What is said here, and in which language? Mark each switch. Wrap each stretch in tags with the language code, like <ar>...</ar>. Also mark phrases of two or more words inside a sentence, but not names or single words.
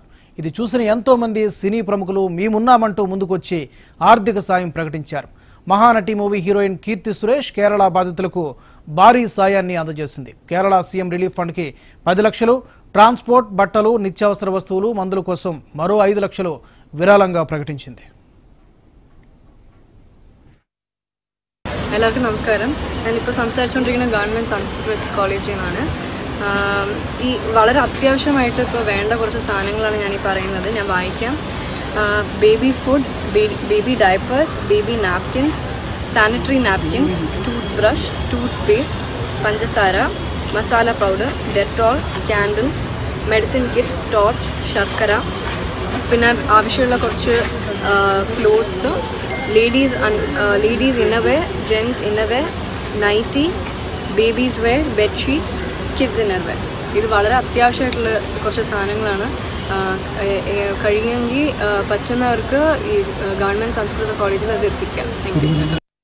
<te>ఇది చూసిన ఎంతో మంది సినీ ప్రముఖులు మేమున్నామంటూ ముందుకొచ్చి ఆర్థిక సాయం ప్రకటించారు. మహానటి</te> <en>movie heroine</en> <te>కీర్తి సురేష్ కేరళ బాధితులకు భారీ సాయాన్ని అందజేసింది. కేరళ</te> <en>CM relief fund</en> <te>కి 10 లక్షలు, ట్రాన్స్పోర్ట్, బట్టలు, నిత్యావసర వస్తువులు, మందుల కోసం మరో 5 లక్షలు విరాళంగా ప్రకటించింది. എല്ലാവർക്കും നമസ്കാരം. ഞാനിപ്പോൾ സംസാരിച്ചുകൊണ്ടിരിക്കുന്ന ഗവൺമെൻറ് സംസ്കൃത് കോളേജിൽ നിന്നാണ്. ഈ വളരെ അത്യാവശ്യമായിട്ട് ഇപ്പോൾ വേണ്ട കുറച്ച് സാധനങ്ങളാണ് ഞാൻ ഈ പറയുന്നത്.</te> <ml>ഞാൻ വായിക്കാം.</ml> <en>baby food, baby diapers, baby napkins, sanitary napkins, tooth brush, tooth paste, പഞ്ചസാര, masala powder, Dettol, candles, medicine kit, torch,</en> <ml>ശർക്കര, പിന്നെ ആവശ്യമുള്ള കുറച്ച്</ml> <en>ക്ലോത്ത്സ്, ladies innerwear, gents innerwear, nighty, babies wear, bed sheet, kids innerwear.</en> <ml>ഇത് വളരെ അത്യാവശ്യമായിട്ടുള്ള കുറച്ച് സാധനങ്ങളാണ്. കഴിയുമെങ്കിൽ പറ്റുന്നവർക്ക് ഈ ഗവൺമെൻറ് സംസ്കൃത കോളേജിൽ അത് എത്തിക്കാം.</ml> <en>Thank you.</en>